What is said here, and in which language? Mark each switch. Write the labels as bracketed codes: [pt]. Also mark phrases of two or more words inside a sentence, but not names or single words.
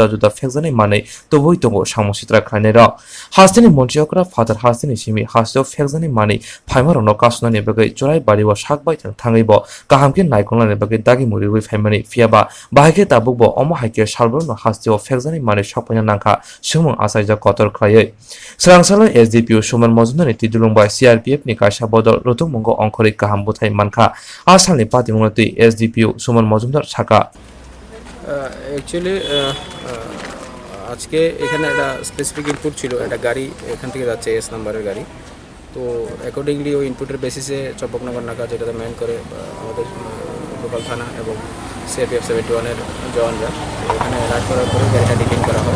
[trp] जुदा फेकजानाय मानै तबुइ तंगो सामं सित्रा क्लाइनाय र हास्टिनि मन्त्रि अकरा फादार हास्टिनि सिमि हास्टेव फेकजानाय मानै फाइमारनो कासनानि बगै जराय बारिव साकबाय थाङैबो गाहामके नायखंलानि बगै दागि मुरिबै फाइमानि फियाबा बाहायके ताबुकबो अम हाइके सालब्रुनो हास्टेव फेकजानाय मानै सापायना नांखा सुमुं आसायजा कतर ख्लायै स्रांसालो SDPO सुमन मजुमदारनि तिदुलुंबाय CRPF नि कायसा बदल रुतुंमंगो अंखरि गाहाम बुथाय मानखा आसामनि पातिमुंगति SDPO सुमन मजुमदार साका [bn] অ্যাকচুয়ালি আজকে এখানে একটা [en] specific input [bn] ছিল, একটা গাড়ি এখান থেকে যাচ্ছে S নাম্বারের গাড়ি। তো অ্যাকর্ডিংলি ওই ইনপুটের বেসিসে চম্পকনগর নাকা যেটাতে ম্যান করে আমাদের লোকাল থানা এবং CRPF 71-এর জওয়ানরা এখানে রাইড করার পরে গাড়িটা ডিটেইন করা হয়।